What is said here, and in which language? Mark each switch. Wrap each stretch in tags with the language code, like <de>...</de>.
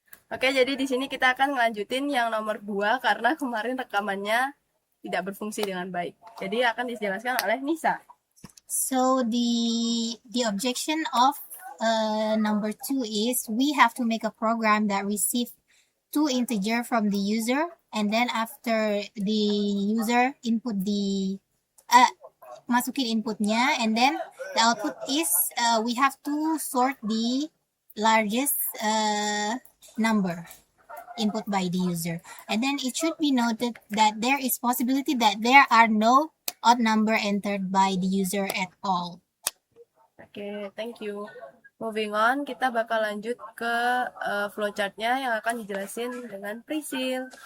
<id>Oke, jadi di sini kita akan ngelanjutin yang nomor 2 karena kemarin rekamannya tidak berfungsi dengan baik. Jadi akan dijelaskan oleh Nisa.</id> <en>So the objection of number 2 is we have to make a program that receive 2 integer from the user, and then after the user input</en> <id>masukin inputnya,</id> <en>and then the output is we have to sort the largest number input by the user, and then it should be noted that there is possibility that there are no odd number entered by the user at all. Oke, thank you. Moving on,</en> <id>kita bakal lanjut ke flowchartnya yang akan dijelasin dengan Priscil.</id>